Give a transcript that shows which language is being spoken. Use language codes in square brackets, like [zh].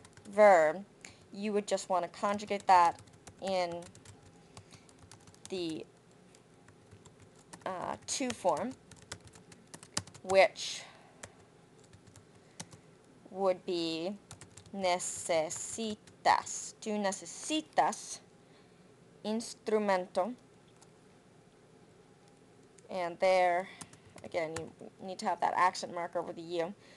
[en] verb, you would just want to conjugate that in the to form, which would be necesitas. [es] Tú necesitas instrumento. [en] And there, again, you need to have that accent mark over the U.